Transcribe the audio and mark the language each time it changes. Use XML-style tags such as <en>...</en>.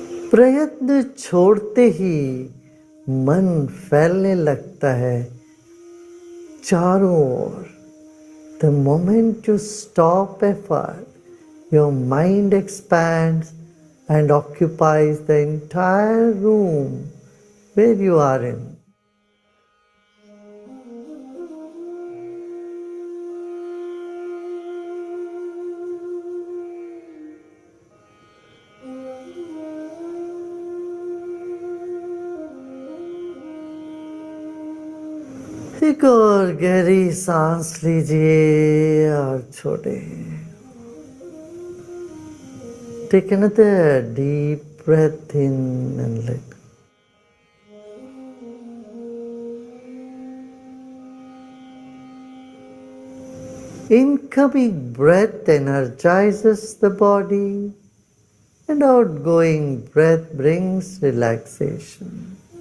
<hi>प्रयत्न छोड़ते ही मन फैलने लगता है चारों ओर।</hi> <en>The moment you stop effort, your mind expands and occupies the entire room where you are in.</en> <hi>एक और गहरी सांस लीजिए और छोड़े।</hi> <en>Take another deep breath in and let go. Incoming breath energizes the body and outgoing breath brings relaxation.</en>